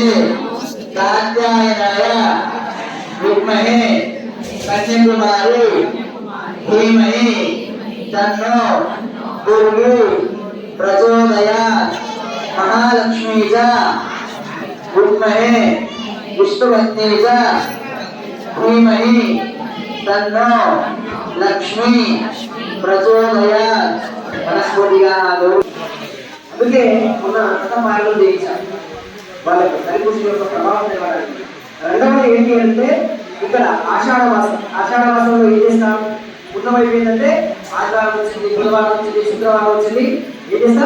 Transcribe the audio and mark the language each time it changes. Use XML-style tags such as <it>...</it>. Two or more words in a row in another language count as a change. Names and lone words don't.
<sa>कात्यायनाय विद्महे कन्याकुमारी धीमहि तन्नो दुर्गी प्रचोदयात्. महालक्ष्मी च विद्महे विष्णुपत्नी च धीमहि तन्नो लक्ष्मी प्रचोदयात्.</sa> <te>మనస్ఫూర్తిగా అందుకే ఉన్న అంత మార్గం చేయించాలి వాళ్ళకి హరికృష్ణ యొక్క ప్రభావం ఇవ్వడానికి. రెండవది ఏంటి అంటే ఇక్కడ ఆషాఢ మాసంలో ఏం చేస్తాం? ఉన్నవైపు ఏంటంటే ఆదివారం వచ్చింది, బుధవారం వచ్చింది, శుక్రవారం వచ్చింది, ఏం చేస్తాం?</te>